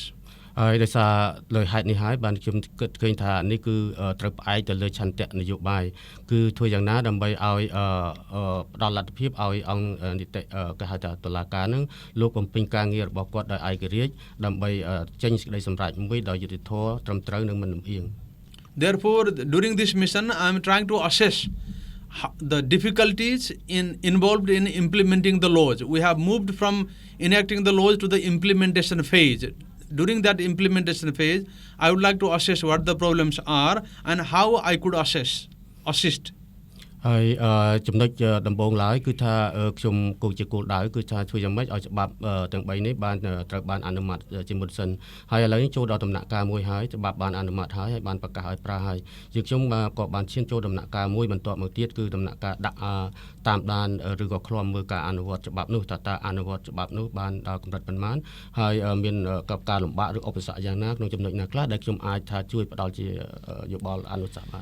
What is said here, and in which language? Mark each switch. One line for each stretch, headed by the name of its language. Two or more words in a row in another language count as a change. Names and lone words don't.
Khmer: ហើយដោយសារលើហេតុនេះហើយបានខ្ញុំគិតឃើញថានេះគឺត្រូវផ្អែកទៅលើឆន្ទៈនយោបាយគឺធ្វើយ៉ាងណាដើម្បីឲ្យផ្ដល់លទ្ធភាពឲ្យអង្គនីតិគេហៅថាតុលាការនឹងលោកបំពេញការងាររបស់គាត់ដោយឯករាជ្យដើម្បីចេញសេចក្តីសម្រេចមួយដោយយុត្តិធម៌ត្រឹមត្រូវនិងមិនលំអៀង
English: Therefore, during this mission, I am trying to assess the difficulties involved in implementing the laws. We have moved from enacting the laws to the implementation phase. During that implementation phase, I would like to assess what the problems are and how I could assist.
Khmer: ហើយចំណុចដំបូងឡើយគឺថាខ្ញុំគោលជាគោលដៅគឺថាធ្វើយ៉ាងម៉េចឲ្យច្បាប់ទាំង3នេះបានត្រូវបានអនុម័តជាមុនសិនហើយឥឡូវនេះចូលដល់ដំណាក់កាលមួយហើយច្បាប់បានអនុម័តហើយបានប្រកាសឲ្យប្រើហើយយើងខ្ញុំក៏បានឈានចូលដំណាក់កាលមួយបន្ទាប់មកទៀតគឺដំណាក់កាលដាក់តាមដានឬក៏ឃ្លាំមើលការអនុវត្តច្បាប់នោះតើអនុវត្តច្បាប់នោះបានដល់កម្រិតប៉ុន្មានហើយមានការលំបាកឬឧបសគ្គយ៉ាងណាក្នុងចំណុចណាខ្លះដែលខ្ញុំអាចថាជួយផ្ដល់ជាយោបល់អនុសាសន៍បាន